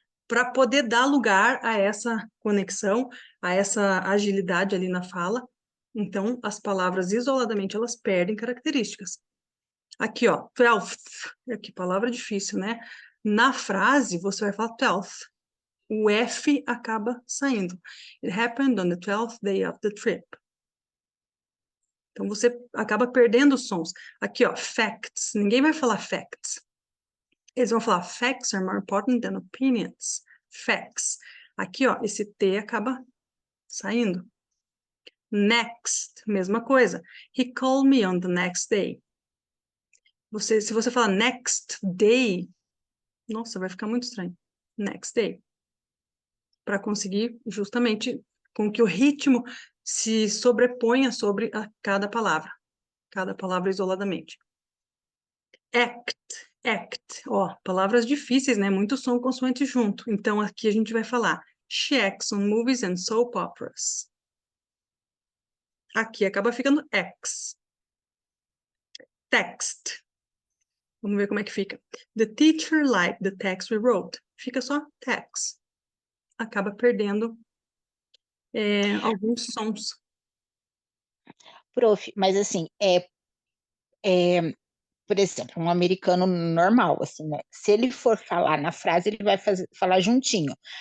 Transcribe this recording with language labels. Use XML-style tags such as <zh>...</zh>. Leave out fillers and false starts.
<pt>Para poder dar lugar a essa conexão, a essa agilidade ali na fala. Então, as palavras isoladamente, elas perdem características. Aqui, ó, 12th. Que palavra difícil, né? Na frase, você vai falar 12th. O F acaba saindo.</pt> <en>It happened on the 12th day of the trip.</en> <pt>Então, você acaba perdendo os sons. Aqui, ó, facts. Ninguém vai falar facts. Eles vão falar facts are more important than opinions. Facts. Aqui, ó, esse T acaba saindo. Next, mesma coisa.</pt> <en>He called me on the next day.</en> <pt>Se você falar next day, nossa, vai ficar muito estranho. Next day. Para conseguir justamente com que o ritmo se sobreponha sobre cada palavra isoladamente. Act, ó, palavras difíceis, né? Muito som consoante junto. Então, aqui a gente vai falar she acts on movies and soap operas. Aqui acaba ficando X. Text. Vamos ver como é que fica.</pt> <en>The teacher liked the text we wrote.</en> <pt>Fica só text. Acaba perdendo alguns sons. Prof, mas assim, por exemplo, um americano normal, assim, né? Se ele for falar na frase, ele vai falar juntinho.</pt>